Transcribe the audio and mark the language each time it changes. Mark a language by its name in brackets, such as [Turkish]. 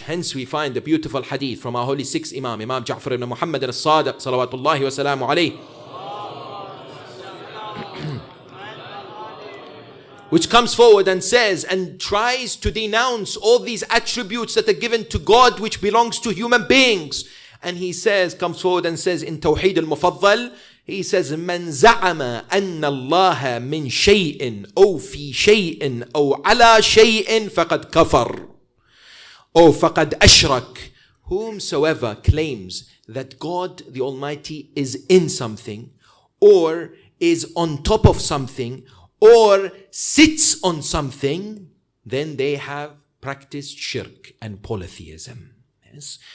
[English] Hence we find the beautiful hadith from our holy sixth Imam, Imam Ja'far ibn Muhammad al-Sadiq, salawatullahi wa salamu alayhi, which comes forward and says and tries to denounce all these attributes that are given to God which belongs to human beings. And he says, comes forward and says in Tawheed al-Mufaddal, he says, [Arabic] من زعم أن الله من شيء أو في شيء أو على شيء فقد كفر أو فقد أشرك. [English] Whomsoever claims that God the Almighty is in something, or is on top of something, or sits on something, then they have practiced shirk and polytheism. Yes.